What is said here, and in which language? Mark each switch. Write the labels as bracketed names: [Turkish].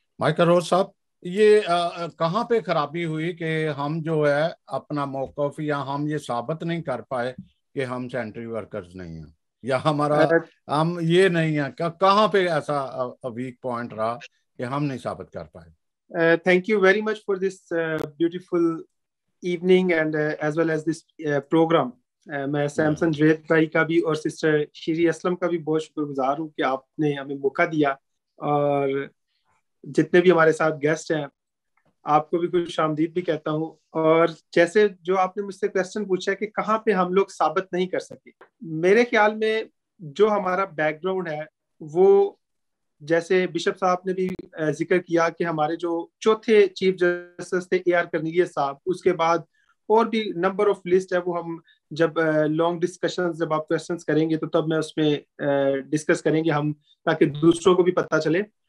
[Urdu] Michael روز صاحب, یہ کہاں پہ خرابی ہوئی کہ ہم جو ہے اپنا موقف یا ہم یہ ثابت نہیں کر پائے کہ ہم سینٹری ورکرز نہیں ہیں, یا ہمارا ہم یہ نہیں ہیں, کہاں پہ ایسا ویک پوائنٹ رہا کہ ہم نہیں ثابت کر پائے؟ [English] Thank you very much for this beautiful evening and as well as this program. [Urdu] میں سیمسن جاوید بھائی کا بھی اور سسٹر شیری اسلم کا بھی بہت شکر گزار ہوں کہ آپ نے ہمیں موقع دیا, اور جتنے بھی ہمارے ساتھ گیسٹ ہیں آپ کو بھی خوش آمدید بھی کہتا ہوں. اور جیسے جو آپ نے مجھ سے کویسچن پوچھا کہ کہاں پہ ہم لوگ ثابت نہیں کر سکے, میرے خیال میں جو ہمارا بیک گراؤنڈ ہے وہ, جیسے بشپ صاحب نے بھی ذکر کیا کہ ہمارے جو چوتھے چیف جسٹس تھے اے آر کرنیلیس صاحب, اس کے بعد اور بھی نمبر آف لسٹ ہے, وہ ہم جب لانگ ڈسکشن جب آپ کویسچنس کریں گے تو تب میں اس میں ڈسکس کریں گے ہم, تاکہ دوسروں کو بھی پتہ چلے.